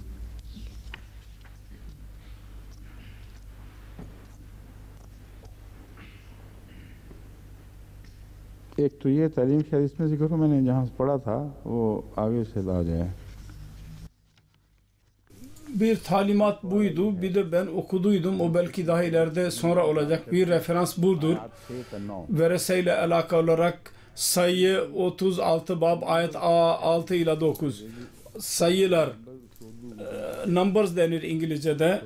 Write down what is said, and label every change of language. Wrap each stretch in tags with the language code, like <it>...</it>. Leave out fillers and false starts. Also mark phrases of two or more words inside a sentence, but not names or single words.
<ur>ایک تو یہ تعلیم شاید اس میں ذکر کو میں نے جہاں سے پڑھا تھا وہ آگے سے لا جائے.</ur> <tr>Bir talimat buydu. Bir de ben okuduydum. O belki daha ileride sonra olacak. Bir referans budur. Vereseyle alakalı olarak sayı 36 bab ayet 6 ile 9. Sayılar numbers denir İngilizce'de.</tr>